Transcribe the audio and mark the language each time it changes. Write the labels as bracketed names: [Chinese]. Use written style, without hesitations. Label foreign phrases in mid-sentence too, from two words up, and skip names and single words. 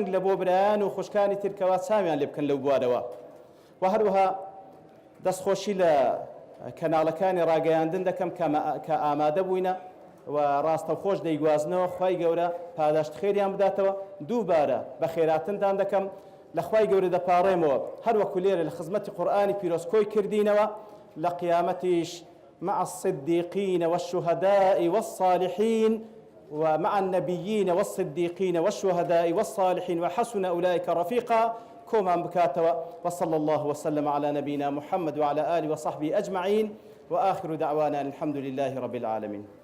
[Central Kurdish] لە بۆ برایان و خوشکانی ترکەوە چاویان لێ بکەن لەو بوارەوە و هەروەها دەستخۆشی لە کەناڵەکانی ڕاگەیاندن دەکەم کە ئامادە بووینە و ڕاستەوخۆش دەیگوازنەوە خوای گەورە پاداشت خێریان بداتەوە دووبارە بە خێراتندان دەکەم لە خوای گەورە دەپاڕێمەوە هەروەکو لێرە لە خزمەتی قورئانی پیرۆز کۆی کردینەوە لە قیامەتیش [Arabic] مع الصديقين والشهداء والصالحين ومع النبيين والصديقين والشهداء والصالحين وحسن أولئك رفيقا [Central Kurdish] كومان بكاتوا [Arabic] وصلى الله وسلم على نبينا محمد وعلى آله وصحبه أجمعين وآخر دعوانا الحمد لله رب العالمين.